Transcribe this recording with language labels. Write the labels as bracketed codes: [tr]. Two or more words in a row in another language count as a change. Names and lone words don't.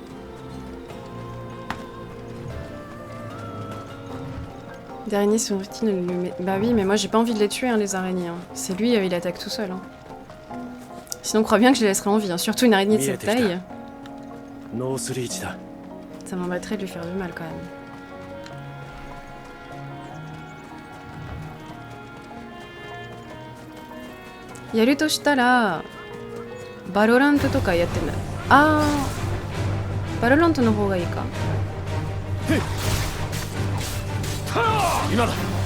[fr] Des araignées sont routine. Bah oui, mais moi j'ai pas envie de les tuer, hein, les araignées. Hein. C'est lui, il attaque tout seul. Hein. Sinon, crois bien que je les laisserai en vie. Hein. Surtout une araignée de cette taille. Ça m'embêterait de lui faire du mal quand même. [ja] やるとしたら Valorantとかやってんだ。あー、Valorantの方がいいか。今だ。